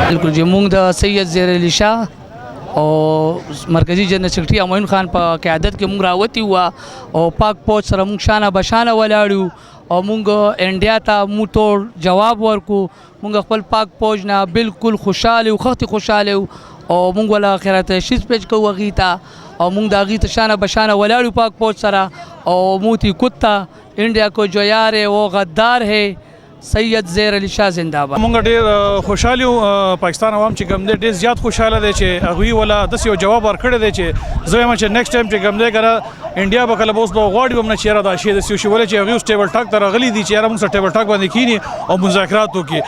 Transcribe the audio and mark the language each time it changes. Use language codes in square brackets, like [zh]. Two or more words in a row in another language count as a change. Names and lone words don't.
[ps] نو چې موږ د سید زیر علي شاه او مرکزی [en] general secretary [ps] امین خان په قیادت کې موږ راوتی و او پاک پوج سره موږ شانه بشانه ولاړو او موږ انډیا ته موږ ټول جواب ورکو. موږ خپل پاک پوج نه بالکل خوشاله او خختي خوشاله او موږ ولا خیرات شیز پیج کوو هغې ته او موږ د هغې ته شانه بشانه ولاړو پاک پوج سره او [ur] موتی کتا انډیا کو جو یار ہے وہ غدار ہے [ps] سید زیر علي شاه [ur] زنده باد. [ps] موږ ډېر خوشحال یو پاکستان عوام چې کوم دی ډېر زیات خوشحاله دی چې هغوی ولا داسې یو جواب ورکړی دی چې زه وایم چې [en] next time [ps] چې کوم دی که انډیا به کله به اوس به غواړي به هم نه چې یاره دا شی داسې وشي ولې چې هغوی اوس [en] table talk [ps] ته راغلي دي چې یاره موږ سره [en] table talk [ps] باندې کښېني او مذاکرات وکړي.